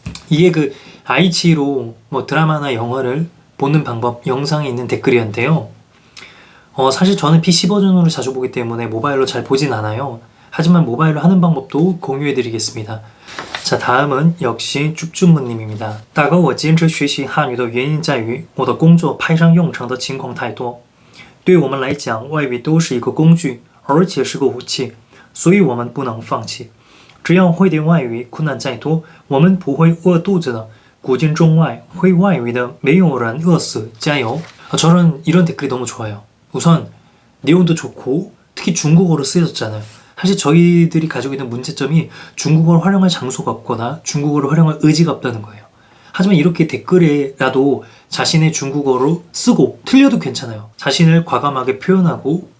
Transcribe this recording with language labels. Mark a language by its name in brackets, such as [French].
[Korean] 이게 그 아이치로 뭐 드라마나 영화를 보는 방법 영상에 있는 댓글이었는데요. 사실 저는 PC 버전으로 자주 보기 때문에 모바일로 잘 보진 않아요. 하지만 모바일로 하는 방법도 공유해드리겠습니다. 자, 다음은 역시 쭈쭈무님입니다. [Chinese] 大哥我坚持学习汉语的原因在于我的工作派上用场的情况太多。对我们来讲，外语都是一个工具，而且是个武器，所以我们不能放弃。只要会点外语，困难再多，我们不会饿肚子的。古今中外，会外语的没有人饿死，加油！ [Korean] 저는 이런 댓글이 너무 좋아요. 우선 내용도 좋고 특히 중국어로 쓰여졌잖아요. 사실 저희들이 가지고 있는 문제점이 중국어를 활용할 장소가 없거나 중국어를 활용할 의지가 없다는 거예요. 하지만 이렇게 댓글에라도 자신의 중국어로 쓰고 틀려도 괜찮아요. 자신을 과감하게 표현하고